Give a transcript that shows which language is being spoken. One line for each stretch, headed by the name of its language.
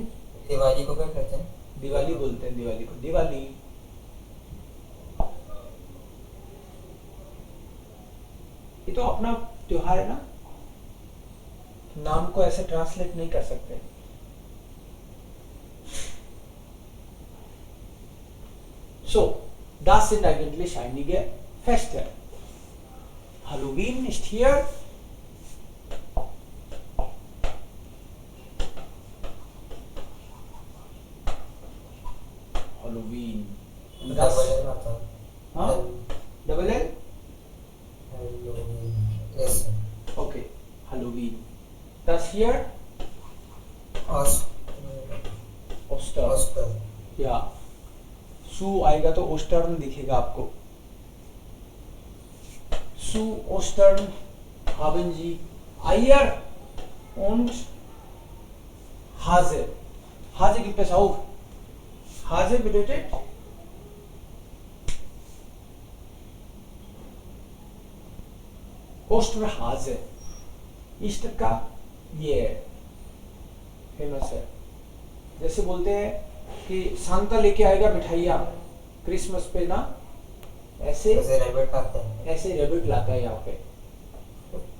Hindi: दिवाली को क्या कहते हैं? दिवाली बोलते हैं, दिवाली को दिवाली। ये तो अपना त्योहार है ना, नाम को ऐसे ट्रांसलेट नहीं कर सकते।
German: So, das sind eigentlich einige Feste. Halloween ist hier. Halloween. Und das,
Hindi: double L आता है। हाँ, double L?
English: Halloween, yes,
German: Okay, Halloween. Das hier, Oster.
Hindi: Oscar, या सू आएगा तो ओस्टर्न दिखेगा आपको।
German: Zu Ostern haben sie Eier und Hase. Hase gibt es auch. Hase bedeutet Osterhase.
Hindi: Easter का ये फेमस है। जैसे बोलते हैं कि सांता लेके आएगा मिठाइयाँ क्रिसमस पे ना, ऐसे जैसे रैबिट आते हैं। ऐसे रैबिट लाता है यहाँ पे।